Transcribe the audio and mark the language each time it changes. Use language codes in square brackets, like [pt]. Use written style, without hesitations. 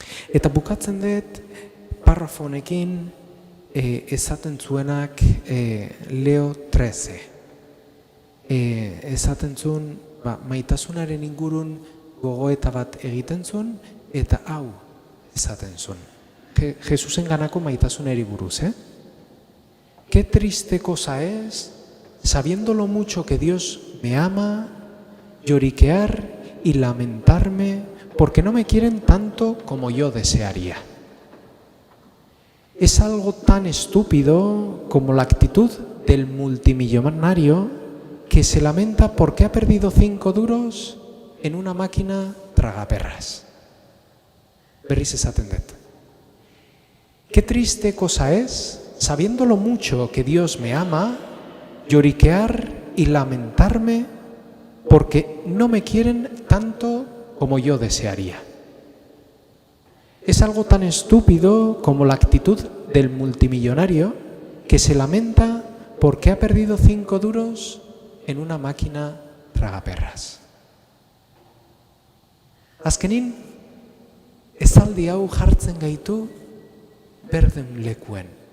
[eu] Eta bukatzen dut parrafo honekin esaten zuenak Leo 13. Esaten zuen maitasunaren ingurun gogoeta bat egiten zuen eta hau esaten zuen. Jesusen ganako maitasunari buruz, [es] Qué triste cosa es, sabiendo lo mucho que Dios me ama, lloriquear y lamentarme porque no me quieren tanto como yo desearía. Es algo tan estúpido como la actitud del multimillonario que se lamenta porque ha perdido 5 duros en una máquina tragaperras. [eu] Berriz esaten dut. [es] Qué triste cosa es, sabiendo lo mucho que Dios me ama, lloriquear y lamentarme porque no me quieren tanto como yo desearía. Es algo tan estúpido como la actitud del multimillonario que se lamenta porque ha perdido 5 duros en una máquina tragaperras. [eu] Azkenin, esaldi hau jartzen gaitu berden lekuen.